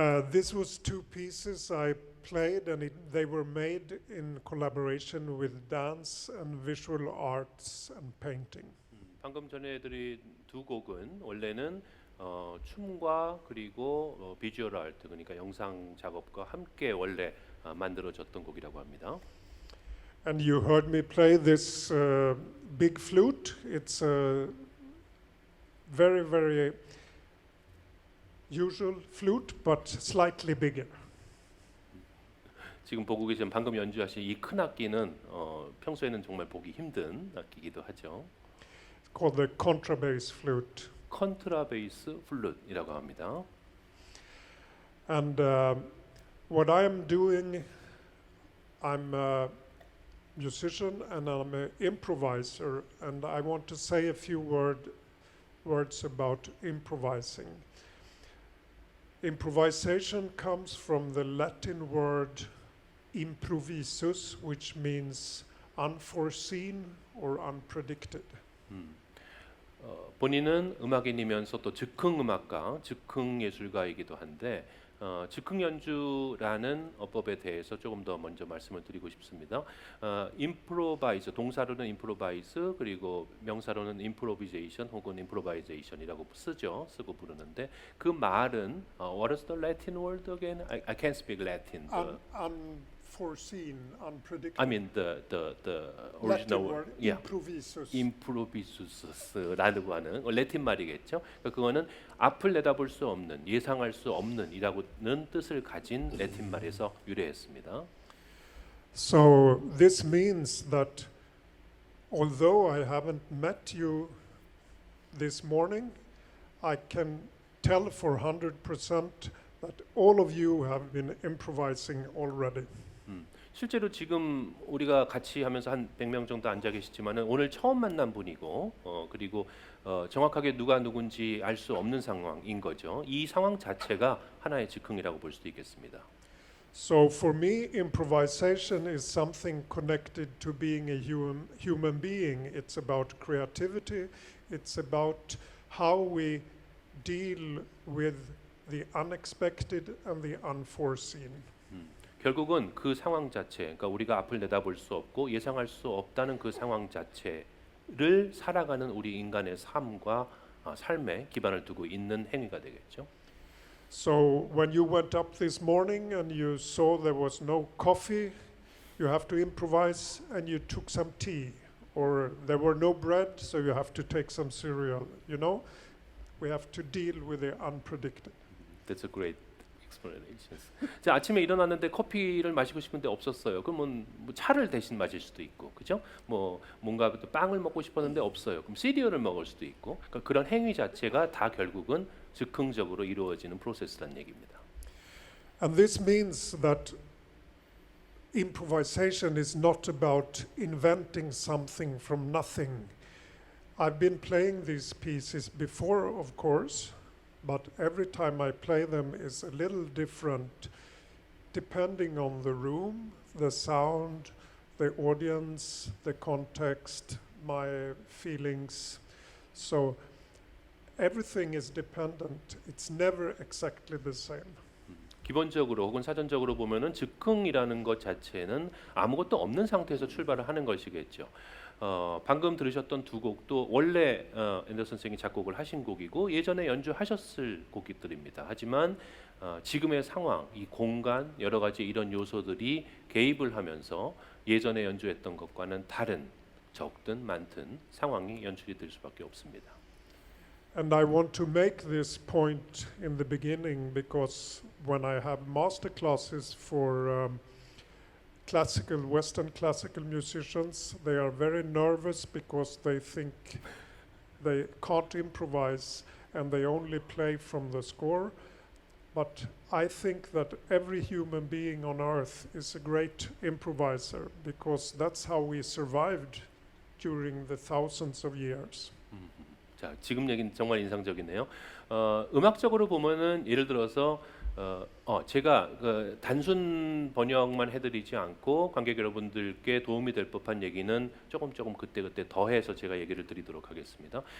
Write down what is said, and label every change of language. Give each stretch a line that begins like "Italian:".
English: This was two pieces I played, and they were made in collaboration with dance and visual arts and painting.
Korean: 방금 전해드린 두 곡은 원래는 춤과 그리고 비주얼 아트 그러니까 영상 작업과 함께 원래 만들어졌던 곡이라고 합니다.
English: And you heard me play this big flute. It's a very, very usual flute, but slightly bigger.
Korean: 지금 보고 계신 방금 연주하신 이 큰 악기는 평소에는 정말 보기 힘든 악기이기도 하죠.
English: It's called the contrabass flute.
Korean: 컨트라베이스 플룻이라고 합니다.
English: And what I'm doing, I'm a musician and I'm an improviser, and I want to say a few words about improvising. Improvisation comes from the Latin word improvisus, which means unforeseen or unpredicted.
Korean: 본인은 음악인이면서 또 즉흥 음악가, 즉흥 예술가이기도 한데 즉흥 연주라는 어법에 대해서 조금 더 먼저 말씀을 드리고 싶습니다. 임프로바이즈, 동사로는 임프로바이즈 그리고 명사로는 임프로비제이션 혹은 임프로바이제이션이라고 쓰고 부르는데 그 말은
English: What is the Latin word again? I can't speak Latin. Unforeseen, unpredicted. I mean the Latin original word, yeah. improvisus.
Korean: 임프로비수스라고 하는 레틴 말이겠죠. 그러니까 그거는 앞을 내다볼 수 없는, 예상할 수 없는이라고는 뜻을 가진 레틴 말에서 유래했습니다.
English: So this means that although I haven't met you this morning, I can tell for 100% that all of you have been improvising already.
Korean: 실제로 지금 우리가 같이 하면서 한 100명 정도 앉아 계시지만은 오늘 처음 만난 분이고 그리고 정확하게 누가 누군지 알 수 없는 상황인 거죠. 이 상황 자체가 하나의 즉흥이라고 볼 수도 있겠습니다.
English: So for me, improvisation is something connected to being a human being. It's about creativity. It's about how we deal with the unexpected and the unforeseen.
Korean: 결국은 그 상황 자체, 그러니까 우리가 앞을 내다볼 수 없고 예상할 수 없다는 그 상황 자체를 살아가는 우리 인간의 삶과 삶에 기반을 두고 있는 행위가 되겠죠.
English: So when you went up this morning and you saw there was no coffee, you have to improvise and you took some tea. Or there were no bread, so you have to take some cereal. You know, we have to deal with the unpredicted. That's a great explanation.
Korean: 자, 아침에 일어났는데 커피를 마시고 싶은데 없었어요. 그러면 뭐 차를 대신 마실 수도 있고, 그죠? 뭐 뭔가 또 빵을 먹고 싶었는데 없어요. 그럼 시리얼을 먹을 수도 있고, 그러니까 그런 행위 자체가 다 결국은 즉흥적으로 이루어지는 프로세스란 얘기입니다.
English: And this means that improvisation is not about inventing something from nothing. I've been playing these pieces before, of course, but every time I play them is a little different depending on the room, the sound, the audience, the context, my feelings. So everything is dependent. It's never exactly the same.
Korean: 기본적으로 혹은 사전적으로 보면은 즉흥이라는 것 자체는 아무것도 없는 상태에서 출발을 하는 것이겠죠. 방금 들으셨던 두 곡도 원래 앤더 선생이 작곡을 하신 곡이고 예전에 연주하셨을 곡들입니다. 하지만 지금의 상황, 이 공간, 여러 가지 이런 요소들이 개입을 하면서 예전에 연주했던 것과는 다른 적든 많든 상황이 연출이 될 수밖에 없습니다.
English: And I want to make this point in the beginning because when I have master classes for Western classical musicians, they are very nervous because they think they can't improvise and they only play from the score. But I think that every human being on earth is a great improviser because that's how we survived during the thousands of years.
Korean: 자, 지금 얘기는 정말 인상적이네요. 음악적으로 보면은 예를 들어서 제가 그 단순 번역만 해드리지 않고 관객 여러분들께 도움이 될 법한 얘기는 조금 그때 더해서 제가 얘기를 드리도록 하겠습니다.